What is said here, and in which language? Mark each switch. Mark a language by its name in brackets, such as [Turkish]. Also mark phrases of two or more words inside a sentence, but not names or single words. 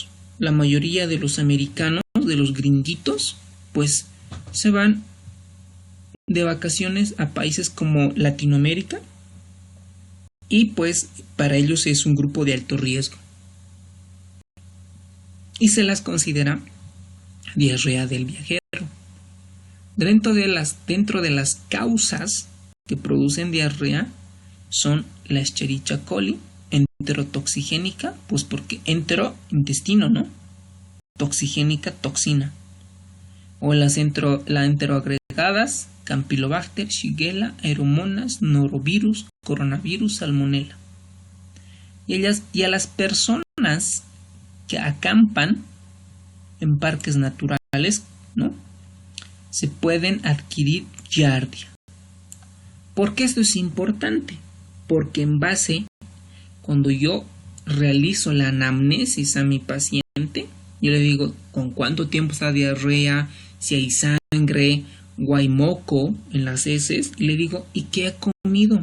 [Spanish] La mayoría de los americanos, de los gringuitos, pues se van de vacaciones a países como Latinoamérica y pues para ellos es un grupo de alto riesgo y se las considera diarrea del viajero. Dentro de las causas que producen diarrea son la Escherichia coli, enterotoxigénica, pues porque entero, intestino, ¿no? Toxigénica, toxina. O la enteroagregadas, Campylobacter, Shigella, Aeromonas, Norovirus, Coronavirus, Salmonella. Y a las personas que acampan en parques naturales, ¿no?, se pueden adquirir Giardia. ¿Por qué esto es importante? Porque en base, cuando yo realizo la anamnesis a mi paciente, yo le digo con cuánto tiempo está diarrea, si hay sangre o hay moco en las heces, y le digo, ¿y qué ha comido?